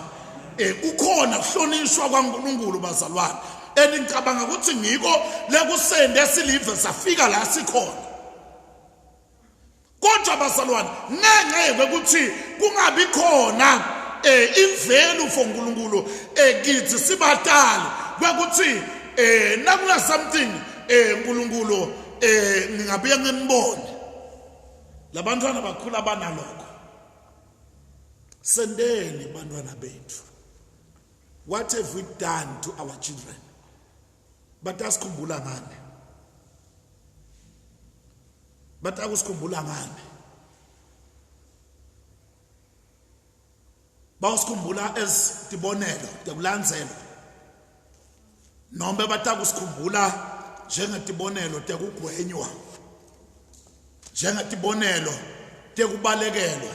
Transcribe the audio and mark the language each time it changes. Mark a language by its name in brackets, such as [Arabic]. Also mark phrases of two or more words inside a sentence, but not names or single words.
[Swati] Kukhona kuhlonishwa kwaNkulunkulu bazalwane, ngicabanga ukuthi ngiko lekusende silive safika la sikhona. Kodwa bazalwane, ngenxa yokuthi kungabi khona [English] ivalue for [Swati] uNkulunkulu kithi sibatali, kwekuthi nakuna something uNkulunkulu ngingabuye nginibone. Labantwana bakhula banalokho. Sendeni bantwana bethu. [English] What have we done to our children? [Swati] Batasikhumbula ngani? Batakusikhumbula ngani? Bawusikhumbula as tibonelo, tekulandzelo. Noma batakusikhumbula njengetibonelo tekugwenywa, njengetibonelo tekubalekelwa.